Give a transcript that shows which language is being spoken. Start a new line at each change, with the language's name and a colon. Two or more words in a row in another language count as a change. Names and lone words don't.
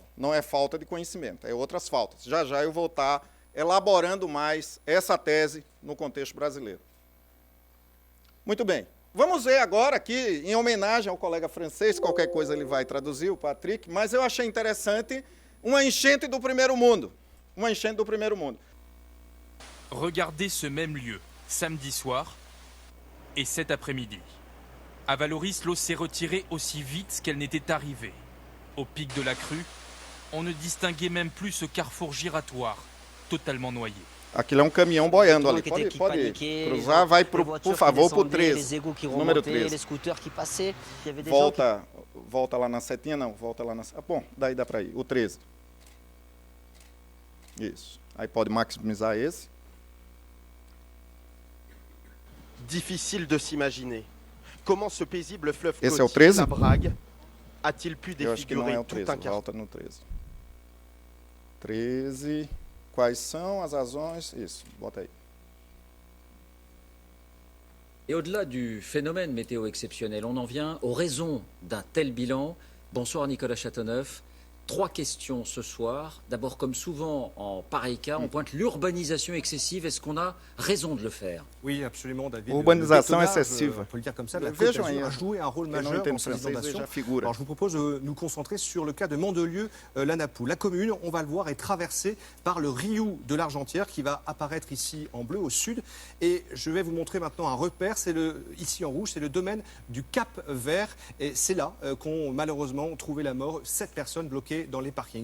Portuguese: Não é falta de conhecimento, é outras faltas. Já já eu vou estar elaborando mais essa tese no contexto brasileiro. Muito bem. Vamos ver agora aqui, em homenagem ao colega francês, qualquer coisa ele vai traduzir, o Patrick, mas eu achei interessante uma enchente do primeiro mundo. Uma enchente do primeiro mundo.
French: Regardez ce même lieu, samedi soir et cet après-midi. À Valoris, l'eau s'est retirée aussi vite qu'elle n'était arrivée. Au pic de la crue, on ne distinguait même plus ce carrefour giratoire, totalement noyé.
Portuguese: Aquilo é um caminhão boiando ali. Pode cruzar, vai, por favor, para o 13. Número 13. Volta lá na setinha, não. Volta lá na... Ah, bom, daí dá para ir. O 13. Isso. Aí pode maximizar esse.
French: Difficile de s'imaginer. Comment ce paisible fleuve
Portuguese: Esse é o
French: côtier,
Portuguese: 13?
French: la Brague, a-t-il pu
Portuguese: Eu acho que não é
French: défigurer
Portuguese: o
French: tout
Portuguese: 13.
French: un quartier?
Portuguese: Volta no 13. 13. Quais são as razões? Isso, bota aí.
French: Et au-delà du phénomène météo exceptionnel, on en vient aux raisons d'un tel bilan. Bonsoir Nicolas Châteauneuf. 3 questions ce soir. D'abord, comme souvent en pareil cas, on pointe l'urbanisation excessive. Est-ce qu'on a raison de le faire? Oui, absolument, David. Urbanisation Le bétonnage, excessive. on peut le dire comme ça, la Côte
Portuguese: Vejam
French: d'Azur
Portuguese: aí,
French: a joué un rôle
Portuguese: quem não
French: majeur
Portuguese: entende
French: dans ces
Portuguese: francês
French: inondations.
Portuguese: veja a figura.
French: Alors, je vous propose de nous concentrer sur le cas de Mandelieu-Lanapoux. La commune, on va le voir, est traversée par le Riou de l'Argentière qui va apparaître ici en bleu au sud. Et je vais vous montrer maintenant un repère, c'est ici en rouge, c'est le domaine du Cap Vert. Et c'est là qu'ont malheureusement trouvé la mort 7 personnes bloquées dans les parkings.